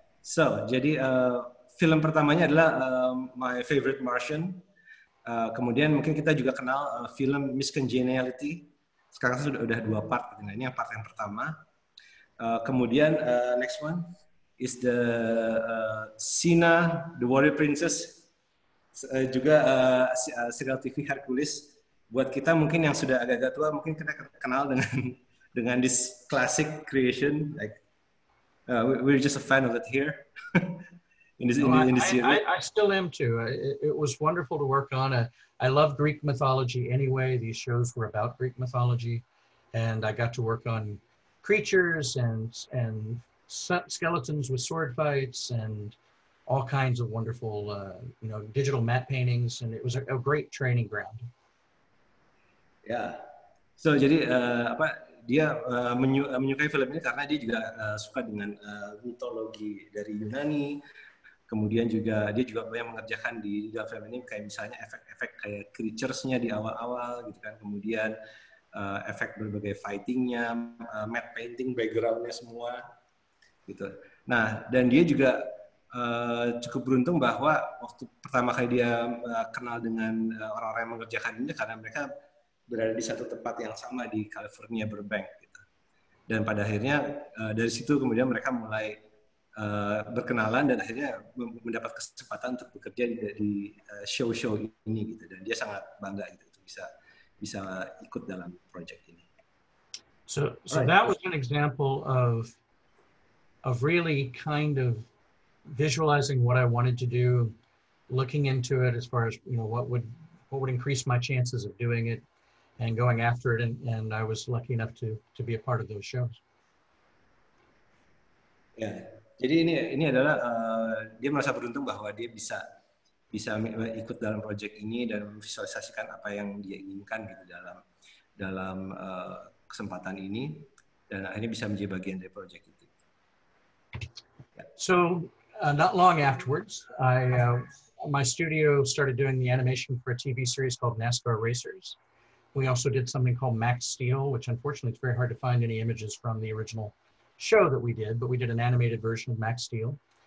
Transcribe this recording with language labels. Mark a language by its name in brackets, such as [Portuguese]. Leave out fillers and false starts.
[English] So [Indonesian] jadi film pertamanya adalah My Favorite Martian. Kemudian mungkin kita juga kenal film Miss Congeniality. Sekarang sudah 2 part. Nah, ini yang part yang pertama. Kemudian [English] next one is the Xena, the Warrior Princess. [Indonesian] Juga serial TV Hercules. Buat kita mungkin yang sudah agak-agak tua, mungkin kita kenal dengan [English] this classic creation. Like we're just a fan of it here. In this series. I still am too. It was wonderful to work on. I love Greek mythology anyway. These shows were about Greek mythology, and I got to work on creatures and skeletons with sword fights and all kinds of wonderful, digital matte paintings, and it was a great training ground. Ya, so [Indonesian] jadi dia menyukai film ini karena dia juga suka dengan mitologi dari Yunani. Kemudian juga dia juga banyak mengerjakan di dalam film ini kayak misalnya efek-efek kayak creatures-nya di awal-awal gitu kan. Kemudian efek berbagai fighting-nya, matte painting background-nya semua gitu. Nah, dan dia juga cukup beruntung bahwa waktu pertama kali dia kenal dengan orang-orang yang mengerjakan ini karena mereka berada di satu tempat yang sama di California, Burbank gitu. Dan pada akhirnya dari situ kemudian mereka mulai berkenalan dan akhirnya mendapat kesempatan untuk bekerja di show-show ini gitu. Dan dia sangat bangga gitu bisa ikut dalam proyek ini. [English] So that was an example of really kind of visualizing what I wanted to do, looking into it as far as what would increase my chances of doing it, and going after it, and I was lucky enough to be a part of those shows. [Indonesian] Ya, jadi ini adalah dia merasa beruntung bahwa dia bisa ikut dalam proyek ini dan memvisualisasikan apa yang dia inginkan gitu dalam kesempatan ini dan akhirnya bisa menjadi bagian dari proyek itu. Ya. [English] So not long afterwards, my studio started doing the animation for a TV series called NASCAR Racers. We also did something called Max Steel, which unfortunately it's very hard to find any images from the original show that we did, but we did an animated version of Max Steel.